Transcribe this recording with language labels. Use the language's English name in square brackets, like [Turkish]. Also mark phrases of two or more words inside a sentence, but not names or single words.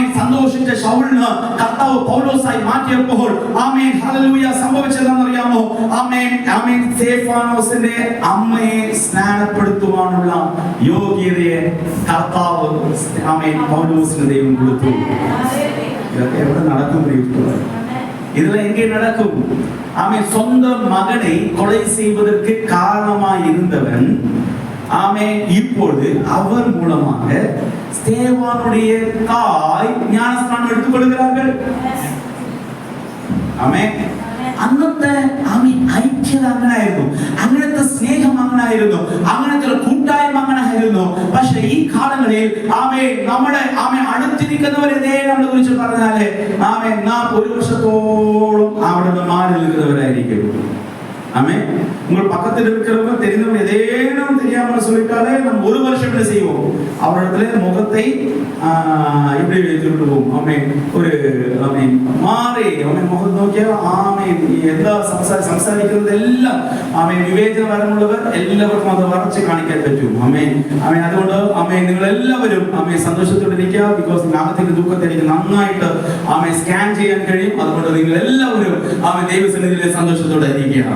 [Malayalam] സന്തോഷിച്ച ശൗലിന് കർത്താവ് പൗലോസായി മാറ്റിയപ്പോൾ ആമേൻ ഹല്ലേലൂയ സംഭവിച്ചതെന്നറിയാമോ? ആമേൻ. ആമേൻ. സ്തേഫാനോസിന്റെ അമ്മയെ സ്നാനപ്പെടുത്തുവാനുള്ള യോഗ്യതയെ കർത്താവ് ആമേൻ പൗലോസിന് ദൈവം കൊടുത്തു. ഇതൊക്കെ എവിടെ നടക്കും? [Tamil] இதெல்லாம் எங்கே நடக்கும்? ஆமென். சொந்த மகனை கொலை செய்வதற்கு காரணமாய் இருந்தவன் ஆமென் இப்பொழுது அவர் மூலமாக ஸ்தேவானுடைய தாய் ஞானஸ்நானம் எடுத்துக் கொள்கிறார்கள். [Malayalam] ആമേൻ. അന്നത്തെ ആമേൻ ഐക്യത അങ്ങനായിരുന്നു. അങ്ങനത്തെ സ്നേഹം അങ്ങനായിരുന്നു. അങ്ങനത്തെ കൂട്ടായ്മ അങ്ങനായിരുന്നു. പക്ഷെ ഈ കാലങ്ങളിൽ ആമേൻ നമ്മുടെ ആമേൻ അടുത്തിരിക്കുന്നവരെ നമ്മളെ കുറിച്ച് പറഞ്ഞാല് ആമേൻ നാം 1 വർഷത്തോളം അവിടെ മാറി നിൽക്കുന്നവരായിരിക്കും. [Tamil] ஆமென். உங்கள் பக்கத்தில் இருக்கிறவங்க தெரிந்தவங்க ஏதேனும் தெரியாமல் சொல்லிட்டா கேட்டாலே நம்ம ஒரு வருஷம் என்ன செய்வோம், அவரிடத்துல முகத்தை இப்படி வைத்துட்டு போவோம். ஆமென். ஒரு ஆமென் மாறி ஆமென் [Malayalam] മുഖം നോക്കിയാൽ ആമേൻ എന്താ സംസാരിക്കുന്നത് എല്ലാം ആമേൻ വിവേചന വരമുള്ളവർ എല്ലാവർക്കും അത് വരച്ച് കാണിക്കാൻ പറ്റും. ആമേൻ ആമേൻ. അതുകൊണ്ട് ആമേൻ നിങ്ങൾ എല്ലാവരും ആമേൻ സന്തോഷത്തോടെ ഇരിക്കുക. ബിക്കോസ് നാമത്തിന്റെ ദുഃഖത്തെ എനിക്ക് നന്നായിട്ട് ആമേൻ സ്കാൻ ചെയ്യാൻ കഴിയും. അതുകൊണ്ട് നിങ്ങൾ എല്ലാവരും ആമേൻ ദൈവസന്നിധിയിലെ സന്തോഷത്തോടെ ഇരിക്കുക.